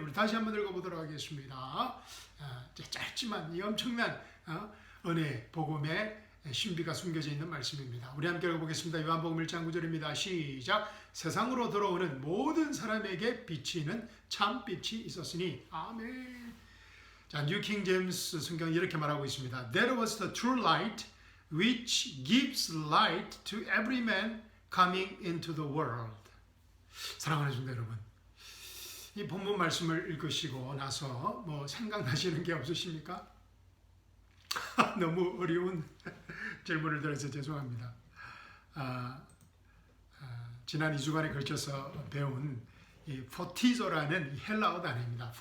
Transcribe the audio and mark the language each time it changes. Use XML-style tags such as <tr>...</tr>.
<ko>우리 다시 한번 읽어보도록 하겠습니다. 짧지만 이 엄청난 은혜, 복음의 신비가 숨겨져 있는 말씀입니다. 우리 함께 읽어보겠습니다. 요한복음 1장 9절입니다. 시작. 세상으로 들어오는 모든 사람에게 비치는 참빛이 있었으니. 아멘. 자, 뉴 킹 제임스 성경이 이렇게 말하고 있습니다.</ko> <en>There was the true light which gives light to every man coming into the world.</en> <ko>사랑하는 성도 여러분, 이 본문 말씀을 읽으시고 나서 생각나시는 게 없으십니까? 너무 어려운 질문을 드려서 죄송합니다. 지난 2주간에 걸쳐서 배운 이 포티조라는 헬라어 단어입니다.</ko>